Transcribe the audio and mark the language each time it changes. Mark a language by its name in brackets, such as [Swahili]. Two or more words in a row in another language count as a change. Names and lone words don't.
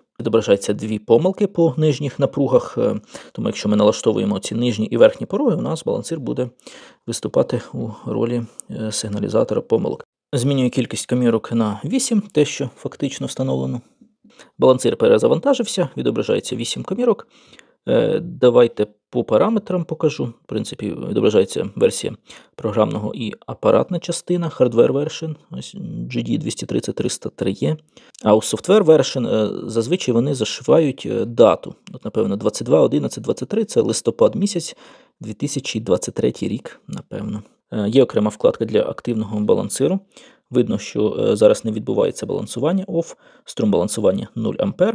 [Ukrainian] Відображаються дві помилки по нижніх напругах, тому якщо ми налаштовуємо ці нижні і верхні пороги, у нас балансир буде виступати у ролі сигналізатора помилок. Змінюю кількість комірок на 8, те, що фактично встановлено. Балансир перезавантажився, відображається 8 комірок. Давайте по параметрам покажу. В принципі, відображається версія програмного і апаратна частина, [English] hardware version, [Ukrainian] ось GD230-303E. А у [English] software version [Ukrainian] зазвичай вони зашивають дату. От, напевно, 22.11.23 – це листопад місяць, 2023 рік, напевно. Є окрема вкладка для активного балансиру. Видно, що зараз не відбувається балансування OFF, струм балансування 0 А.